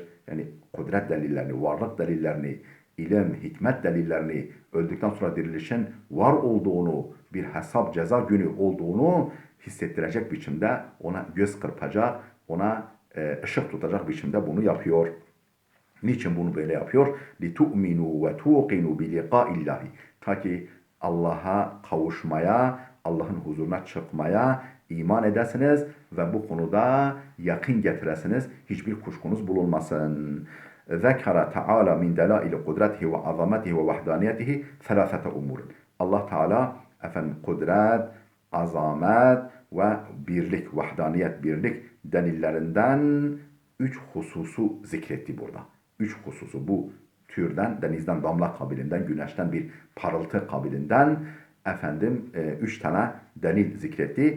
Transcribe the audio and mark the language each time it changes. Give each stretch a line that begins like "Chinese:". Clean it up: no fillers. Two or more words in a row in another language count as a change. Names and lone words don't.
Turkish: Yani kudret delillerini, varlık delillerini, ilim, hikmet delillerini, öldükten sonra dirilişin var olduğunu, bir hesap ceza günü olduğunu hissettirecek biçimde, ona göz kırpacak, ona ışık tutacak biçimde bunu yapıyor. Niçin bunu böyle yapıyor?
Arabic: لِتُؤْمِنُوا وَتُوقِنُوا بِلِقَاءِ اللّٰهِ,
Turkish: ta ki Allah'a kavuşmaya, Allah'ın huzuruna çıkmaya iman edesiniz ve bu konuda yakın getiresiniz. Hiçbir kuşkunuz bulunmasın.
Arabic: ذَكَرَ تَعَالَى مِنْ دَلَائِلِ قُدْرَتِهِ وَعَظَمَتِهِ وَوَحْدَانِيَتِهِ ثَلَاثَةَ umur.
Turkish: Allah Teala efendim kudret, azamet ve birlik, vahdaniyet, birlik delillerinden 3 hususu zikretti burada. 3 hususu bu türden, denizden damla kabilinden, güneşten bir parıltı kabilinden efendim 3 tane delil zikretti.